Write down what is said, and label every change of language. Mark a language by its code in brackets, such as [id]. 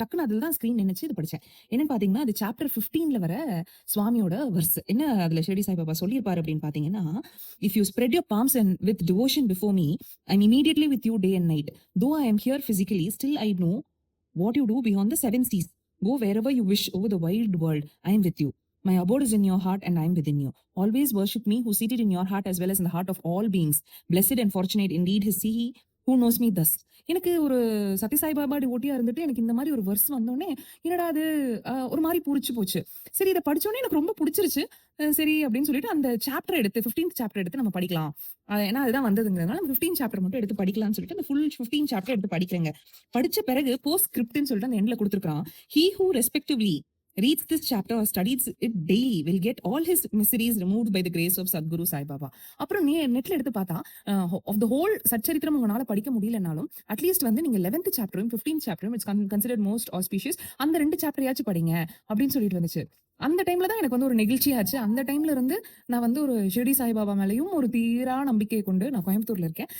[ta] டக்குனு அதுல தான் ஸ்க்ரீன் நின்னுச்சு. இது படிச்சேன். என்னன்னு பார்த்தீங்கன்னா, அது சாப்டர் 15ல வர சுவாமியோட வெர்ஸ். என்ன அதுல ஷிரடி சாய் பாபா சொல்லியிருப்பாரு அப்படின்னு பார்த்தீங்கன்னா, [en] "If you spread your palms and with devotion before me, I am immediately with you day and night. Though I am here physically, still I know what you do beyond the seven seas. Go wherever you wish over the wide world. I am with you. My abode is in your heart and I am within you. Always worship me who seated in your heart as well as in the heart of all beings. Blessed and fortunate indeed is he who knows me thus." [ta] எனக்கு ஒரு சத்யசாய் பாபா டிவோட்டியா இருந்துட்டு எனக்கு இந்த மாரி ஒரு verse வந்தோனே, என்னடா அது ஒரு மாரி புடிச்சு போச்சு. சரி இத படிச்சோனே எனக்கு ரொம்ப புடிச்சிருச்சு. சரி அப்படின்னு சொல்லிட்டு அந்த சாப்டர் எடுத்து 15த் சாப்டர் எடுத்து நம்ம படிக்கலாம். ஏன்னா அதுதான் வந்ததுங்கிறதுனால நம்ம 15 சாப்டர் மட்டும் எடுத்து படிக்கலாம்னு சொல்லிட்டு அந்த ஃபுல் 15 சாப்டர் எடுத்து படிக்கிறேங்க. படிச்ச பிறகு போஸ்ட் ஸ்கிரிப்ட்ன்னு சொல்லிட்டு அந்த எண்ட்ல குடுத்திருக்கான். [en] "He who respectively reads this chapter or studies it daily will get all his miseries removed by the grace of Sadhguru Sai Baba." [ta] அப்புறம் நெட்ல எடுத்து பார்த்தா, [en] of the whole [ta] சச்சரித்திரம் உங்களால படிக்க முடியலனாலும், அட்லீஸ்ட் வந்து நீங்க 11த் சாப்டரும் 15த் சாப்டரும் [en] It's considered most auspicious. [ta] அந்த 2 சாப்டரையாச்சும் படிங்க அப்படின்னு சொல்லிட்டு வந்துச்சு. அந்த டைம்ல தான் எனக்கு வந்து ஒரு நெகிழ்ச்சியாச்சு. அந்த டைம்ல இருந்து நான் வந்து ஒரு ஷிரடி சாய்பாபா மேலயும் ஒரு தீரா நம்பிக்கை கொண்டு நான் கோயம்புத்தூர்ல இருக்கேன்.